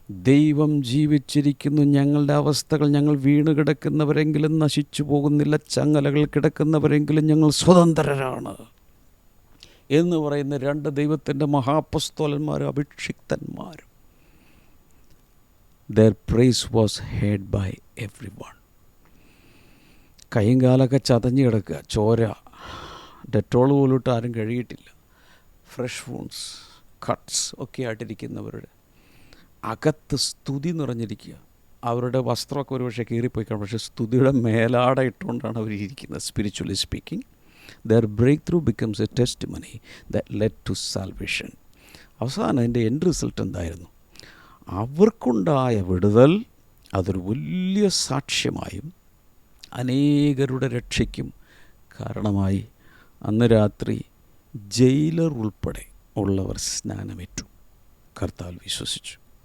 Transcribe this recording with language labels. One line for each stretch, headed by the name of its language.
Malayalam: ദൈവം ജീവിച്ചിരിക്കുന്നു, ഞങ്ങളുടെ അവസ്ഥകൾ, ഞങ്ങൾ വീണ് കിടക്കുന്നവരെങ്കിലും നശിച്ചു പോകുന്നില്ല, ചങ്ങലകൾ കിടക്കുന്നവരെങ്കിലും ഞങ്ങൾ സ്വതന്ത്രരാണ് എന്ന് പറയുന്ന 2 ദൈവത്തിൻ്റെ മഹാപ്പസ്തോലന്മാരും അഭിഷിക്തന്മാരും.
English: their praise was heard by everyone.
Malayalam: കൈയും കാലൊക്കെ ചതഞ്ഞ് കിടക്കുക, ചോര, ഡെറ്റോൾ പോലിട്ട് ആരും കഴുകിയിട്ടില്ല, ഫ്രഷ് വൂൺസ്, കട്ട്സ് ഒക്കെ ആയിട്ടിരിക്കുന്നവരുടെ അകത്ത് സ്തുതി നിറഞ്ഞിരിക്കുക. അവരുടെ വസ്ത്രമൊക്കെ ഒരുപക്ഷെ കീറിപ്പോയി കാണും, പക്ഷേ സ്തുതിയുടെ മേലാട ഇട്ടുകൊണ്ടാണ് അവർ ഇരിക്കുന്നത്.
English: Spiritually speaking, their breakthrough becomes a testimony that led to salvation.
Malayalam: അവസാനം അതിൻ്റെ എൻഡ് റിസൾട്ട് എന്തായിരുന്നു? അവർക്കുണ്ടായ വിടുതൽ അതൊരു വലിയ സാക്ഷ്യമായും അനേകരുടെ രക്ഷയ്ക്കും കാരണമായി. അന്ന് രാത്രി ജയിലർ ഉൾപ്പെടെ ഉള്ളവർ സ്നാനമേറ്റു, കർത്താവിൽ വിശ്വസിച്ചു.